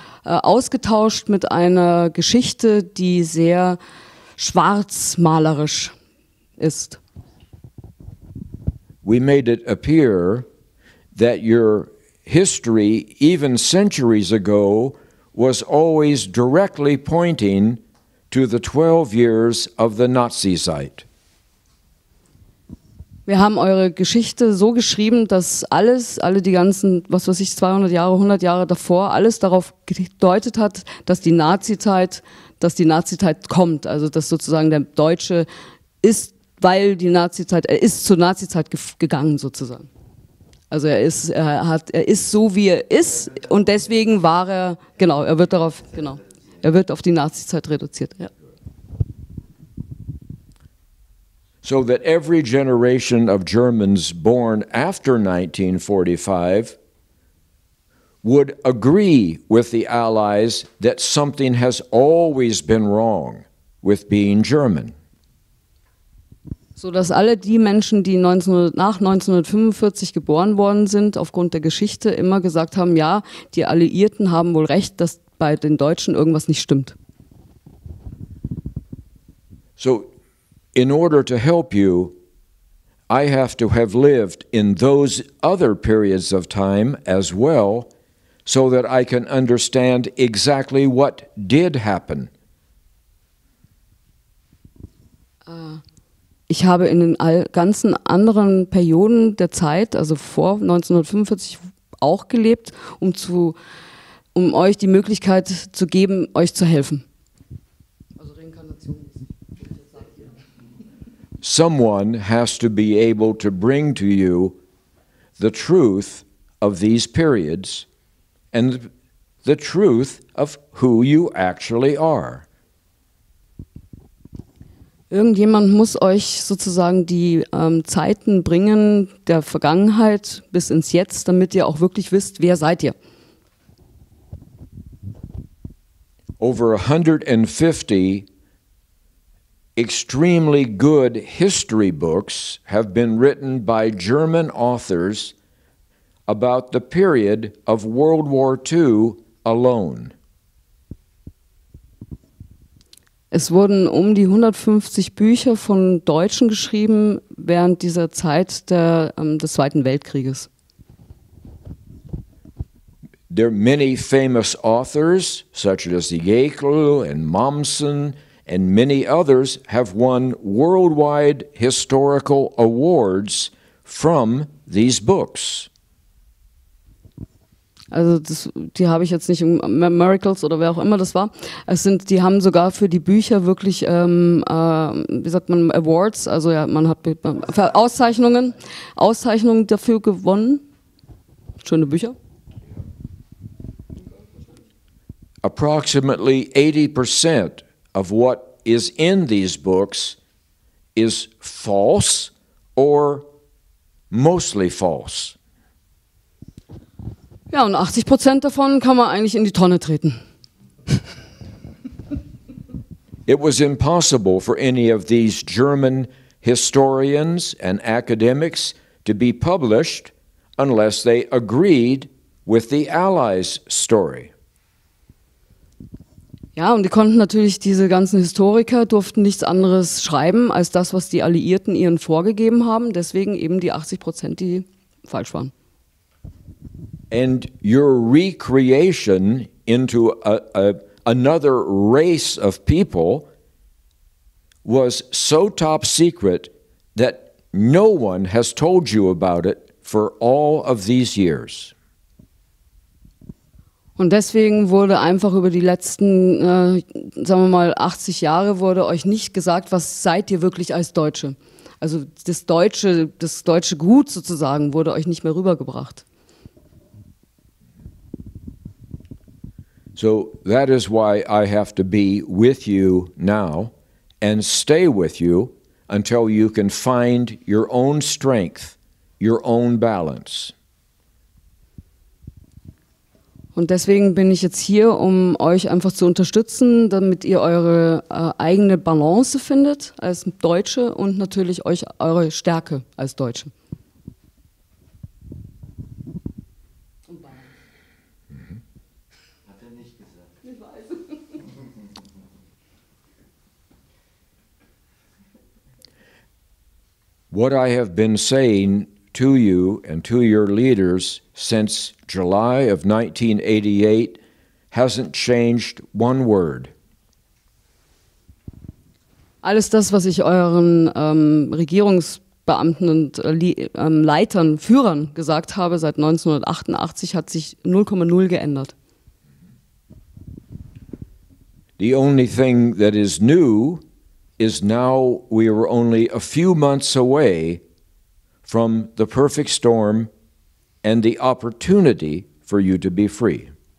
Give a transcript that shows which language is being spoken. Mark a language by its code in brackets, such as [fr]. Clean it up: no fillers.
[de] ausgetauscht mit einer Geschichte, die sehr schwarzmalerisch ist. [en] We made it appear that your history, even centuries ago, was always directly pointing to the 12 years of the Nazi-Zeit. [de] Wir haben eure Geschichte so geschrieben, dass alle die ganzen, 200 Jahre, 100 Jahre davor, alles darauf gedeutet hat, dass die Nazi-Zeit kommt. Also dass sozusagen der Deutsche ist, weil die Nazi-Zeit, er ist zur Nazi-Zeit gegangen sozusagen. Also er ist so wie er ist und deswegen er wird auf die Nazi-Zeit reduziert. Ja. [en] So that every generation of Germans born after 1945 would agree with the Allies that something has always been wrong with being German. [de] So dass alle die Menschen, die nach 1945 geboren worden sind, aufgrund der Geschichte immer gesagt haben, ja, die Alliierten haben wohl recht, dass bei den Deutschen irgendwas nicht stimmt. [en] So in order to help you, I have to have lived in those other periods of time as well, so that I can understand exactly what did happen. [de] Ich habe in den ganzen anderen Perioden der Zeit, also vor 1945, auch gelebt, um euch die Möglichkeit zu geben, euch zu helfen. Also Reinkarnation. [en] Someone has to be able to bring to you the truth of these periods and the truth of who you actually are. [de] Irgendjemand muss euch sozusagen die Zeiten bringen, der Vergangenheit bis ins Jetzt, damit ihr auch wirklich wisst, wer seid ihr. [en] Over 150 extremely good history books have been written by German authors about the period of World War II alone. [de] Es wurden um die 150 Bücher von Deutschen geschrieben während dieser Zeit des Zweiten Weltkrieges. [en] There are many famous authors, such as Jekyll and Mommsen, and many others have won worldwide historical awards from these books. [de] Also die habe ich jetzt nicht, Miracles oder wer auch immer das war. Die haben sogar für die Bücher wirklich, wie sagt man, Awards, also ja, man hat Auszeichnungen dafür gewonnen. Schöne Bücher. [en] Approximately 80% of what is in these books is false or mostly false. [de] Ja, und 80% davon kann man eigentlich in die Tonne treten. [en] It was impossible for any of these German historians and academics to be published unless they agreed with the Allies' story. [de] Ja, und die konnten natürlich, diese ganzen Historiker durften nichts anderes schreiben, als das, was die Alliierten ihnen vorgegeben haben. Deswegen eben die 80%, die falsch waren. [en] And your recreation into another race of people was so top secret that no one has told you about it for all of these years. [de] Und deswegen wurde einfach über die letzten, sagen wir mal, 80 Jahre wurde euch nicht gesagt, was seid ihr wirklich als Deutsche. Also das deutsche Gut sozusagen wurde euch nicht mehr rübergebracht. [en] So that is why I have to be with you now and stay with you until you can find your own strength, your own balance. [de] Und deswegen bin ich jetzt hier, um euch einfach zu unterstützen, damit ihr eure eigene Balance findet als Deutsche und natürlich eure Stärke als Deutsche. Hat er nicht gesagt. [en] What I have been saying to you and to your leaders since July of 1988 hasn't changed one word. [de] Alles das, was ich euren Regierungsbeamten und Leitern, Führern gesagt habe seit 1988, hat sich 0,0 geändert. [en] The only thing that is new is now we are only a few months away from the perfect storm and the opportunity for you to be free.